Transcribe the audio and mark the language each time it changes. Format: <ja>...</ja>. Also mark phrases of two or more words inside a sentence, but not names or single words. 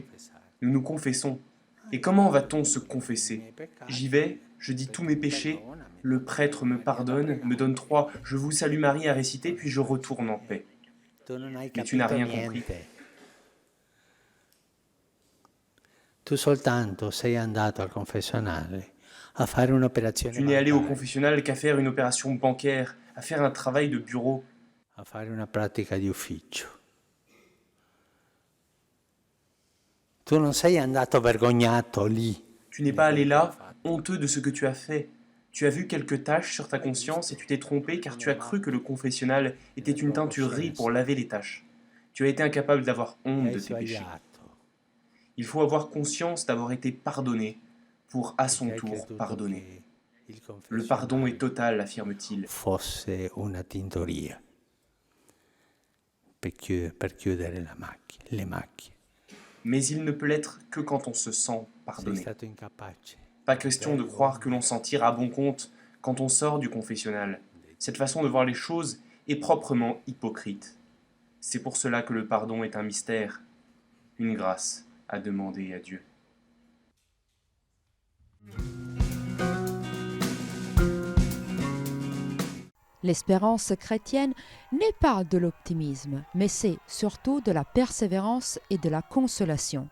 <fr>Nous nous confessons. Et comment va-t-on se confesser? J'y vais, je dis tous mes péchés, le prêtre me pardonne, me donne 3 « Je vous salue Marie » à réciter, puis je retourne en paix. Mais tu n'as rien compris.</fr> <it>Tu soltanto sei andato al confessionale a fare un'operazione</it> <fr>Tu n'es allé au</fr> <it>bancaria,</it> <fr>confessionnal qu'à faire une opération bancaire, à faire un travail de bureau.</fr> <it>a fare una pratica di ufficio. Tu non sei andato vergognato lì.</it> <fr>Tu n'es pas allé là, honteux de ce que tu as fait. Tu as vu quelques taches sur ta conscience et tu t'es trompé car tu as cru que le confessionnal était une teinturerie pour laver les taches. Tu as été incapable d'avoir honte</fr> <it>Hai</it> <fr>de tes péchés.</fr> <it>sbagliato.</it> <fr>Il faut avoir conscience d'avoir été pardonné pour à son</fr> <it>Perché hai</it> <fr>tour</fr> <it>creduto</it> <fr>pardonner.</fr> <it>che il</it> <fr>Le pardon est</fr> <it>confessionale</it> <fr>total, affirme-t-il.</fr> <it>fosse una tintoria per chiudere le macchie.</it> <fr>Mais il ne peut l'être que quand on se sent</fr> <it>Sei</it> <fr>pardonné.</fr> <it>stato incapace.</it> <fr>Pas question de croire que l'on s'en tire à bon compte quand on sort du confessionnal. Cette façon de voir les choses est proprement hypocrite. C'est pour cela que le pardon est un mystère, une grâce à demander à Dieu. L'espérance chrétienne n'est pas de l'optimisme, mais c'est surtout de la persévérance et de la consolation.</fr>